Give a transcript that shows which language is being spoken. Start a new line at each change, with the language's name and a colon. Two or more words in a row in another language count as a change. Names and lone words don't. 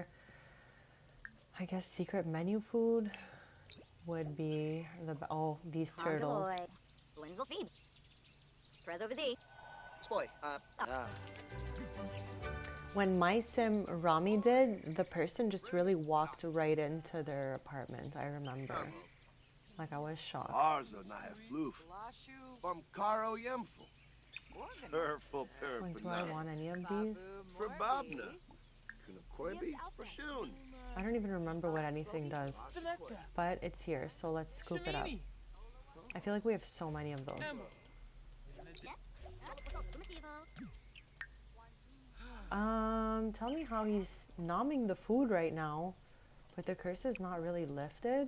English: I guess secret menu food would be these turtles. When my sim Rami did, the person just really walked right into their apartment, I remember. Like, I was shocked. Arzo na floof. From Caro Yemful. Purple, Like, do I want any of these? For Babna. Kunakoibi. For Shun. I don't even remember what anything does. But it's here, so let's scoop it up. I feel like we have so many of those. Tell me how he's nomming the food right now, but the curse is not really lifted.